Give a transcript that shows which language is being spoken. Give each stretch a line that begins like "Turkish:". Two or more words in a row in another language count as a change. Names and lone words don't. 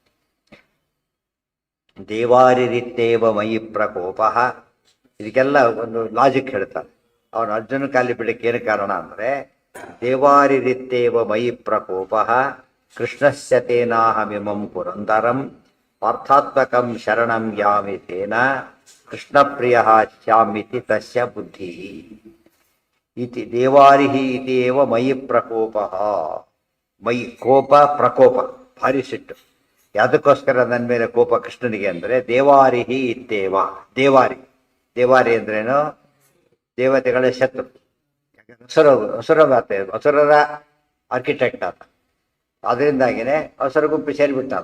Sanskrit: ದೇವಾರಿರಿತ್ತೇವ ಮಯಿ ಪ್ರಕೋಪ,
Kannada: ಇದಕ್ಕೆಲ್ಲ ಒಂದು ಲಾಜಿಕ್ ಹೇಳ್ತಾರೆ. ಅವನು ಅರ್ಜುನ ಕಾಲಿ ಬಿಡಕ್ಕೆ ಏನು ಕಾರಣ ಅಂದರೆ,
Sanskrit: ದೇವಾರಿರಿತ್ತೇವ ಮಯಿ ಪ್ರಕೋಪ ಕೃಷ್ಣಸ್ಯ ತೇನಾಹಮಿಮಂ ಪುರಂದರಂ ಪಾರ್ಥಾತ್ಮಕಂ ಶರಣಂ ಯಾಮಿ ತೇನ ಕೃಷ್ಣಪ್ರಿಯ ಶ್ಯಾಮಿತಿ ತಸ್ಯ ಬುದ್ಧಿ ಇತಿ ದೇವಾರಿಹಿ ಇತಿಯೇವ ಮಯಿ ಪ್ರಕೋಪ.
Kannada: ಮಯಿ ಕೋಪ, ಪ್ರಕೋಪ, ಭಾರಿ ಸಿಟ್ಟು. ಯಾವುದಕ್ಕೋಸ್ಕರ ನನ್ನ ಮೇಲೆ ಕೋಪ ಕೃಷ್ಣನಿಗೆ ಅಂದರೆ,
Sanskrit: ದೇವಾರಿಹಿ ಇತ್ತೇವ.
Kannada: ದೇವಾರಿ ಅಂದ್ರೇನು? ದೇವತೆಗಳ ಶತ್ರು. ಅಸುರರ ಆರ್ಕಿಟೆಕ್ಟ್ ಆತ. ಅದರಿಂದಾಗಿನೇ ಅಸುರ ಗುಂಪು ಸೇರಿಬಿಟ್ಟಾರ.